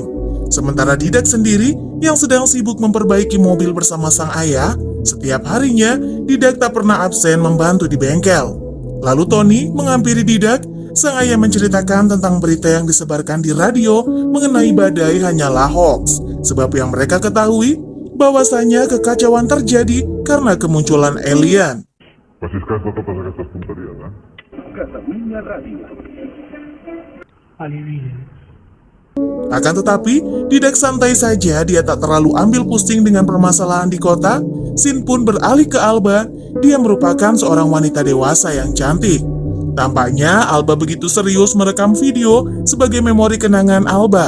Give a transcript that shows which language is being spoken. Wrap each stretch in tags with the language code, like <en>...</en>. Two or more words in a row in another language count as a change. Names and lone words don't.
<id>Sementara Didak sendiri yang sedang sibuk memperbaiki mobil bersama sang ayah, setiap harinya Didak tak pernah absen membantu di bengkel. Lalu Tony menghampiri Didak. Sang ayah menceritakan tentang berita yang disebarkan di radio mengenai badai hanyalah hoax, sebab yang mereka ketahui bahwasanya kekacauan terjadi karena kemunculan alien. Pasis esto pasa que estás puntería, ¿no? Catalunya Radio. Akan tetapi, Didak santai saja, dia tak terlalu ambil pusing dengan permasalahan di kota. Sin pun beralih ke Alba, dia merupakan seorang wanita dewasa yang cantik. Tampaknya Alba begitu serius merekam video sebagai memori kenangan Alba.</id>